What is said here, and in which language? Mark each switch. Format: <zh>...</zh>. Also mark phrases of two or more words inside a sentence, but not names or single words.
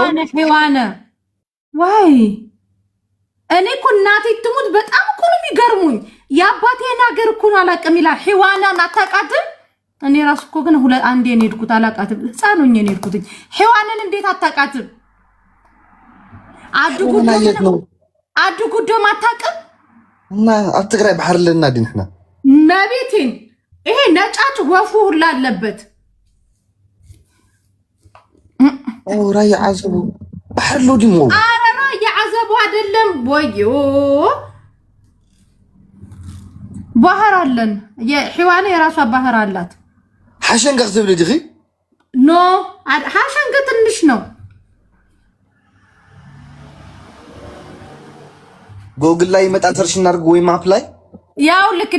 <am>ሕዋነ ዋይ እኔ እኮ እናቴ ትሙት በጣም እኮ ነው የሚገርሙኝ። የአባቴን ሀገር እኮ ነው አላውቅም ይላል። ሕዋናን አታውቃትም? እኔ ራሱ እኮ ግን አንዴ ነው የሄድኩት አላውቃትም። ህፃን ሆኜ ነው የሄድኩት። ሕዋንን እንዴት አታውቃትም? አዱ ጉዶም አታውቅም?</am> <ti>እና ኣብ ትግራይ ባሕር ኣለና ድንሕና</ti> <am>መቤቴን ይሄ ነጫጭ ወፉ ሁላ አለበት።</am> <ti>ራያ ዓዘቡ ባሕር ሎ ድሞ</ti> <am>የዓዘቡ አይደለም ወዮ ባህር አለን። የሕዋነ የራሷ ባህር አላት።</am> <ti>ሓሸንጋ ክትብል ዲኺ</ti> <am>ኖ ሓሸንጋ ትንሽ ነው። ጎግል ላይ ይመጣል ሰርች እናድርግ ወይ ማፕ ላይ ያው ልክ</am>